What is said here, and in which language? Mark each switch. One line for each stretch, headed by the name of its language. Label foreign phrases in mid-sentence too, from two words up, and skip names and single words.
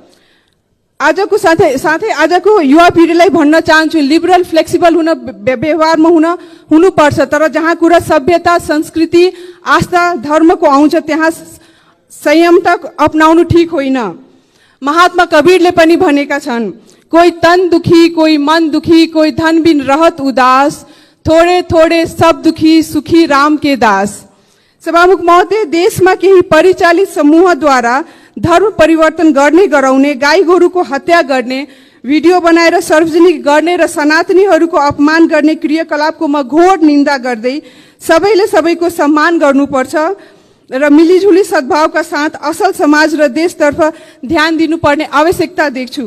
Nepali: आजको साथै आजको युवा पिँढीलाई भन्न चाहन्छु,
English: liberal flexible
Nepali: हुन, व्यवहारमा हुनुपर्छ। तर जहाँ कुरा सभ्यता, संस्कृति, आस्था, धर्मको आउँछ त्यहाँ संयमता अपनाउनु ठिक होइन। महात्मा कबीरले पनि भनेका छन्,
Hindi: कोही तन दुखी, कोही मन दुखी, कोही धन बिन रहत उदास, थोड़े थोड़े सब दुखी, सुखी राम के दास।
Nepali: सभामुख महोदय, देशमा केही परिचालित समूहद्वारा धर्म परिवर्तन गर्ने गराउने, गाई गोरुको हत्या गर्ने, भिडियो बनाएर सार्वजनिक गर्ने र सनातनीहरूको अपमान गर्ने क्रियाकलापको म घोर निन्दा गर्दै सबैले सबैको सम्मान गर्नुपर्छ र मिलिजुली सद्भावका साथ असल समाज र देशतर्फ ध्यान दिनुपर्ने आवश्यकता देख्छु।